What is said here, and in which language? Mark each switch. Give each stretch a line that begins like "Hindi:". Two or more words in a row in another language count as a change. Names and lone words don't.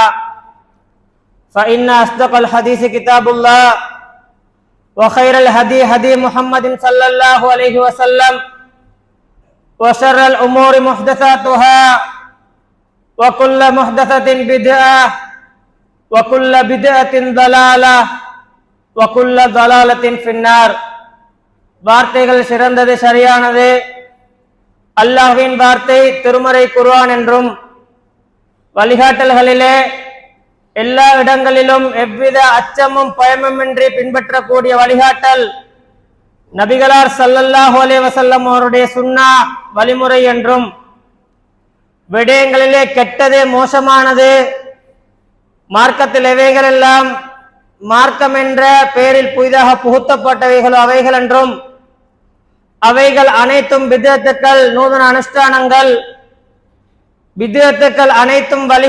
Arabic: فإن أصدق الحديث كتاب الله وخير الهدي هدي محمد صلى الله عليه وسلم وشر الأمور محدثاتها وكل محدثة بدعة وكل بدعة ضلالة وكل ضلالة في النار.
Tamil: வார்த்தைகள் சிறந்தது, சரியானது. அல்லாஹ்வின் வார்த்தை திருமறை குர்ஆன் என்றும் வழிகாட்டல்களிலே எல்லா இடங்களிலும் எவ்வித அச்சமும் பயமுமின்றி பின்பற்றக்கூடிய வழிகாட்டல் நபிகளார்
Arabic: صلى الله عليه وسلم
Tamil: அவருடைய சுன்னா வழிமுறை என்றும், விடயங்களிலே கெட்டது மோசமானது மார்க்கத்தில் எவைகள் எல்லாம் மார்க்கம் என்ற பெயரில் புதிதாக புகுத்தப்பட்டவைகளோ அவைகள் என்றும், அவைகள் அனைத்தும் பித்அத்துக்கள், நூதன அனுஷ்டானங்கள், பித்அத்துக்கள் அனைத்தும்